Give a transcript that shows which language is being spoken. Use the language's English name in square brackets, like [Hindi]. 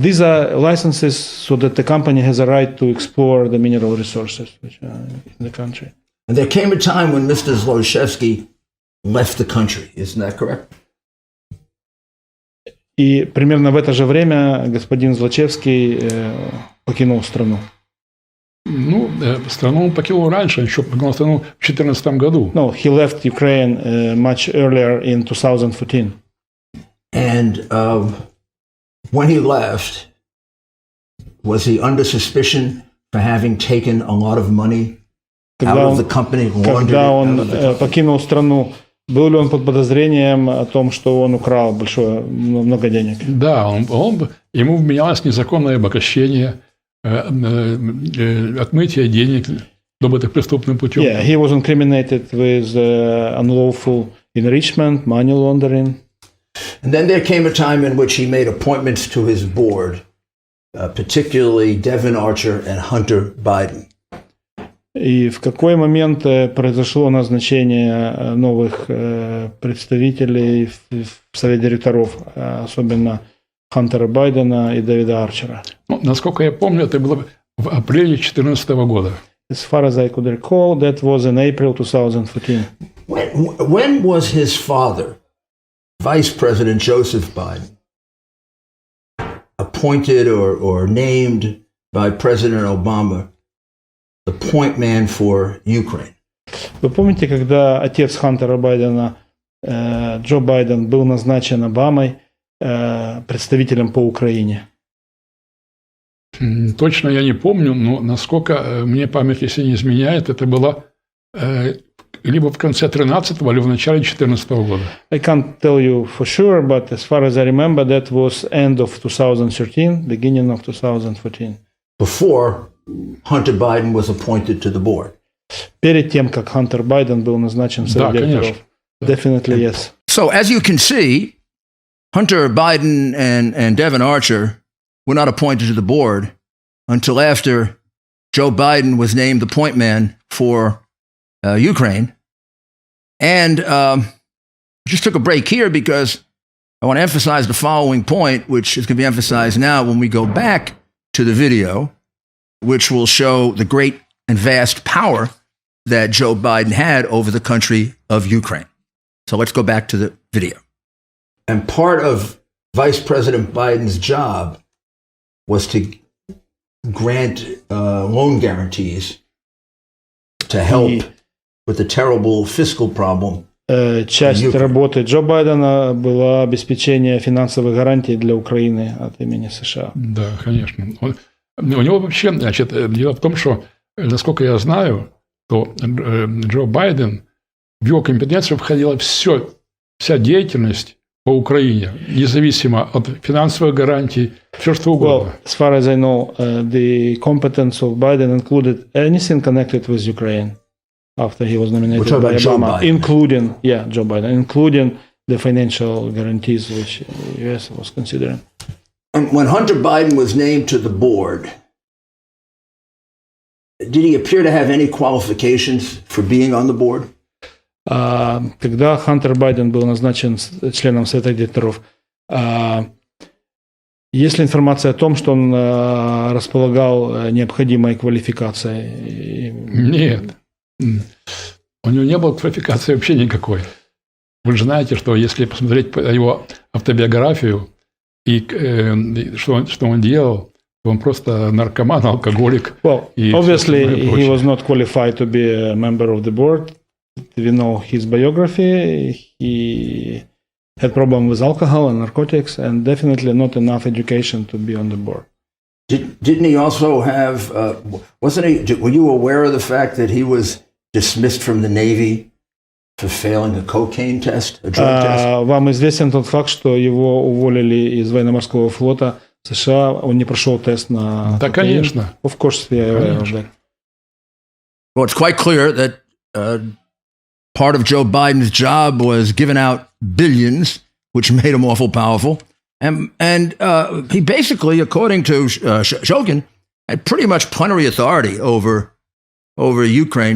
[English] These are licenses so that the company has a right to explore the mineral resources which are in the country. And there came a time when Mr. Zlochevsky left the country. Isn't that correct? [Russian] И примерно в это же время господин Злочевский покинул страну. Ну, страну он покинул раньше, еще покинул страну в 2014 году. [English] No, he left Ukraine much earlier in 2014. And when he left, was he under suspicion for having taken a lot of money out of the company? [Russian] Когда он покинул страну, был ли он под подозрением о том, что он украл много денег? Да, ему вменялось незаконное обогащение, отмытие денег, добытых преступным путем. [English] Yeah, he was incriminated with unlawful enrichment, money laundering. And then there came a time in which he made appointments to his board, particularly Devin Archer and Hunter Biden. [Russian] И в какой момент произошло назначение новых представителей в Совет директоров, особенно Хантера Байдена и Дэвида Арчера? Ну, насколько я помню, это было в апреле 2014 года. [English] As far as I could recall, that was in April 2014. When was his father, Vice President Joseph Biden, appointed or named by President Obama the point man for Ukraine? [Russian] Вы помните, когда отец Хантера Байдена, Джо Байден, был назначен Обамой представителем по Украине? Точно я не помню, но насколько мне память, если не изменяет, это было либо в конце 13-го, либо в начале 2014 года. [English] I can't tell you for sure, but as far as I remember, that was end of 2013, beginning of 2014. Before Hunter Biden was appointed to the board. [Russian] Перед тем, как Хантер Байден был назначен в Совет директоров. [English] Definitely yes. So as you can see, Hunter Biden and Devin Archer were not appointed to the board until after Joe Biden was named the point man for Ukraine. And just took a break here because I want to emphasize the following point, which is going to be emphasized now when we go back to the video, which will show the great and vast power that Joe Biden had over the country of Ukraine. So let's go back to the video. And part of Vice President Biden's job was to grant loan guarantees to help with the terrible fiscal problem. [Russian] Часть работы Джо Байдена была обеспечение финансовых гарантий для Украины от имени США. Да, конечно. У него вообще, значит, дело в том, что, насколько я знаю, то Джо Байден, в его компетенцию входила вся деятельность по Украине, независимо от финансовых гарантий, все что угодно. [English] Well, as far as I know, the competence of Biden included anything connected with Ukraine after he was nominated by Obama, including, Joe Biden, including the financial guarantees which the US was considering. And when Hunter Biden was named to the board, did he appear to have any qualifications for being on the board? [Russian] Когда Хантер Байден был назначен членом Совета директоров, есть ли информация о том, что он располагал необходимой квалификацией? Нет. У него не было квалификации вообще никакой. Вы же знаете, что если посмотреть его автобиографию и что он делал, он просто наркоман, алкоголик. [English] Well, obviously he was not qualified to be a member of the board. We know his biography. He had problems with alcohol and narcotics, and definitely not enough education to be on the board. Didn't he also have? Wasn't he? Were you aware of the fact that he was dismissed from the Navy for failing a cocaine test, a drug test? [Russian] Вам известен тот факт, что его уволили из военно-морского флота США, он не прошел тест на... Да, конечно. [English] Of course, we are aware of that. Well, it's quite clear that part of Joe Biden's job was giving out billions, which made him awful powerful. And he basically, according to Shokin, had pretty much plenary authority over Ukraine.